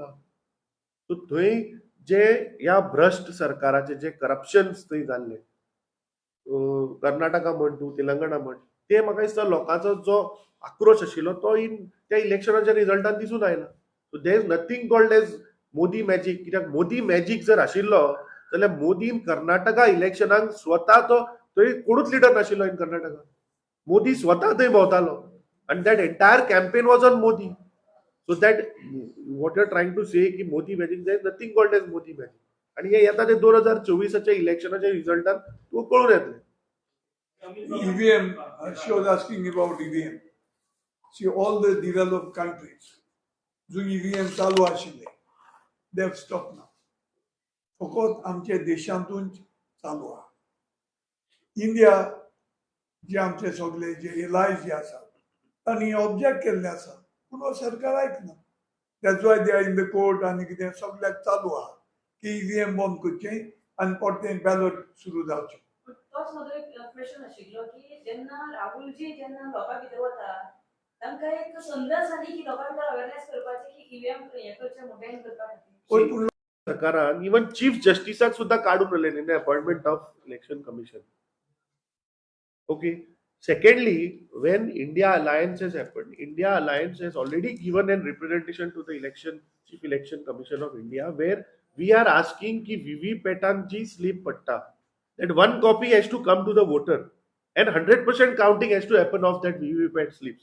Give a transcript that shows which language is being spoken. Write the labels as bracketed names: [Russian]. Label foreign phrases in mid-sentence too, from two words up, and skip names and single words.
[Konkani] सो थंय जे ह्या भ्रश्ट सरकाराचे जे करप्शन्स थंय जाल्ले, कर्नाटका म्हण तूं, तेलंगणा म्हण, ते म्हाका दिसता लोकांचो जो आक्रोश आशिल्लो तो त्या इलेक्शनाच्या रिजल्टान दिसून आयला. [English] so there is nothing called as Modi magic. [Konkani] कित्याक मोदी मॅजिक जर आशिल्लो जाल्यार मोदीन कर्नाटका इलेक्शनाक स्वता तो थंय कोणूच लिडर नाशिल्लो इन कर्नाटका. मोदी स्वता थंय भोंवतालो [English] and that entire campaign was on Modi. So that what you're trying to say की मोदी मॅजिक, there is nothing called as मोदी मॅजिक. [Konkani] आणि हे येता ते 2024च्या इलेक्शनाच्या रिझल्टान तुका कळून येतलें. [English] EVM, she was asking about EVM. See, all the developed countries, [Konkani] जो EVM चालू आशिल्ले, [English] they have stopped now. [Konkani] फकत आमच्या देशांतून चालू आहा. इंडिया जे आमचे सगळे जे एलायज जे आसा तांणी ऑब्जेक्ट केल्ले आसा, पूण हो सरकार आयकना. [English] that's why they are in the court [Konkani] आनी कितें सगळ्याक चालू आहा की EVM बंद करचें आनी परतें बॅलट सुरू जावचें. तोच म्हजो एक प्रश्न आशिल्लो की जेन्ना राहुलजी जेन्ना लोकां भितर वता तांकां एक संद जाली की लोकां भितर अवेरनेस करपाची की ईवीएम हें करचें मोबायल करपा खातीर. पूण सरकारान इवन चीफ जस्टिसाक सुद्धा काढून उडयलें [English] in appointment of Election Commission. Okay. Secondly, when India Alliance has happened, India Alliance has already given a representation to the Chief Election Commission of India, where we are asking ki VVPAT slip patta, that one copy has to come to the voter and 100% counting has to happen of that VVPAT slips.